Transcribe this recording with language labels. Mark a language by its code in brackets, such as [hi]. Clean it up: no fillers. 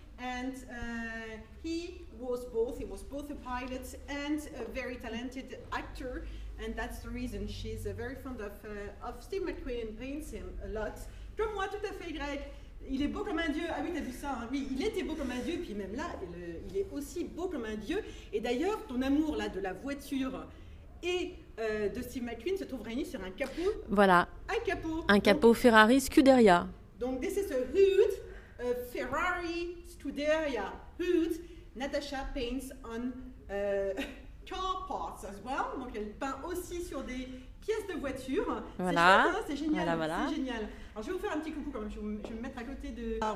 [en] And he was both a pilot and a very talented actor, and that's the reason she's very fond of Steve McQueen and paints him a lot. [fr] Comme moi, tout à fait, Greg. Il est beau comme un dieu. Ah oui, t'as vu ça, hein? Oui, il était beau comme un dieu, puis même là, il est aussi beau comme un dieu. Et d'ailleurs, ton amour là de la voiture et de Steve McQueen se trouve réuni sur un capot. Voilà. Un capot Ferrari Scuderia. [en] Donc, this is a hood, a Ferrari Scuderia hood. Natasha paints on car parts as well. [fr] Donc elle peint aussi sur des pièces de voiture. Voilà. C'est génial. Voilà. C'est génial. Alors je vais vous faire un petit coucou quand même. Je vais me mettre à côté de.